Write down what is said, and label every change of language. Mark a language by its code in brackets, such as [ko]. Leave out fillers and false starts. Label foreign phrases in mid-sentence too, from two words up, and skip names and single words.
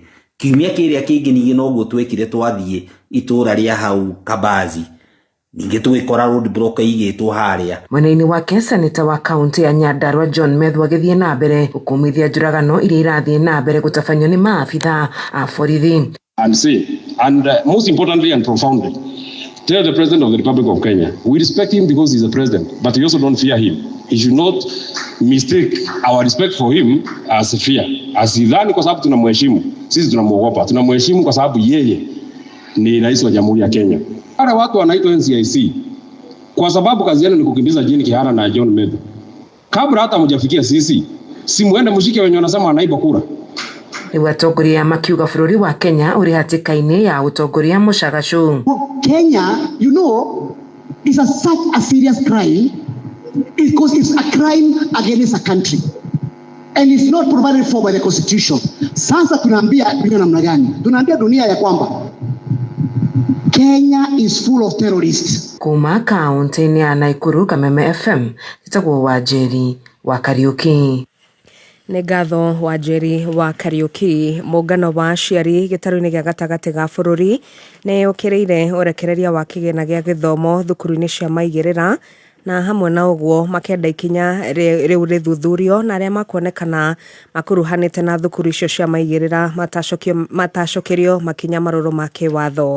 [ki] Kiumia kiria kingi ningi noguo twekire twathie itura ria hau Kabazi ningi twikora road block igitwo haria. Mwena-ini wake seneta wa kaunti ya Nyandarua John Methu agithie na mbere ukumithia njuragano iria irathie na mbere gutafanyo ni maabitha a borithi. [en] And say, and most importantly and profoundly, tell the President of the Republic of Kenya, we respect him because he's a president, but we also don't fear him. He should not mistake our respect for him as fear. [sw] Asidhani kwa sababu tunamheshimu, sisi tunamuogopa. Tunamheshimu kwa sababu yeye ni rais wa Jamhuri ya Kenya. Wale watu wanaitwa NCIC kwa sababu kazi yao ni kukimbiza Jane Kihara na John Methu. Kabla hata mjafikia sisi, si muende mshike wenye wanasema wanaiba kura. [ki] Ni atongoria makiuga bururi wa Kenya uri hatikaini ya utongoria mucagacu. [en] Kenya, you know, is such a serious crime because it's a crime against a country and it's not provided for by the constitution. [sw] Sasa tunaambia dunia namna gani? Tunaambia dunia ya kwamba [en] Kenya is full of terrorists. [ki] Kuma kaunti ya Naikuru, Kameme FM, nitagwo Wanjeri wa Kariuki. Nĩ ngatho Wanjeri wa Kariuki. Mũngano wa aciari gĩtarũ-inĩ gĩa gatagatĩ ga bũrũri nĩ ũkĩrĩire ũrekereria wa kĩgĩna gĩa gĩthomo thukuru-inĩ cia maigĩrĩra na hamwe na ũguo makĩenda ikinya rĩu rĩthuthurio na arĩa makuonekana makuruhanĩte na thukuru icio cia maigĩrĩra matacokerio makinya marũrũ ma kĩwatho.